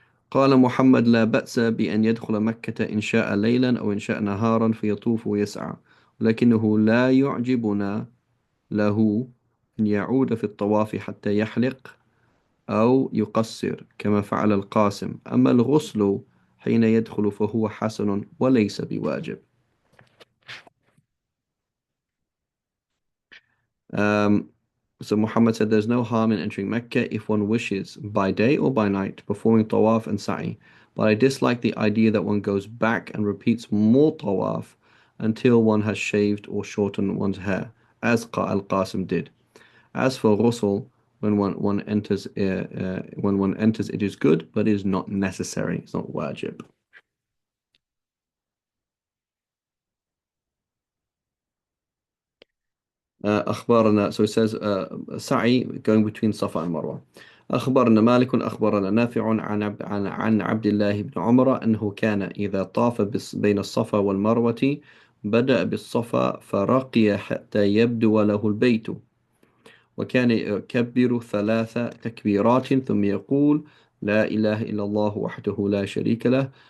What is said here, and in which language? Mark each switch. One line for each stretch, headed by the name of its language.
Arabic: قال محمد: لا بأس بأن يدخل مكة إن شاء ليلا أو إن شاء نهارا فيطوف ويسعى، ولكنه لا يعجبنا له أن يعود في الطواف حتى يحلق أو يقصر كما فعل القاسم. أما الغسل حين يدخل فهو حسن وليس بواجب.
English: Um, so Muhammad said there's no harm in entering Mecca if one wishes, by day or by night, performing tawaf and sa'i. But I dislike the idea that one goes back and repeats more tawaf until one has shaved or shortened one's hair, as Al-Qasim did. As for ghusl, when one enters, it is good, but it is not necessary. It's not wajib. أخبارنا, so it says سعي going between Safa and Marwa.
Arabic: أخبرنا مالك أخبرنا نافع عن عبد الله بن عمر أنه كان إذا طاف بين الصفا والمروة بدأ بالصفا فرقي حتى يبدو له البيت، وكان يكبر 3 تكبيرات ثم يقول: لا إله إلا الله وحده لا شريك له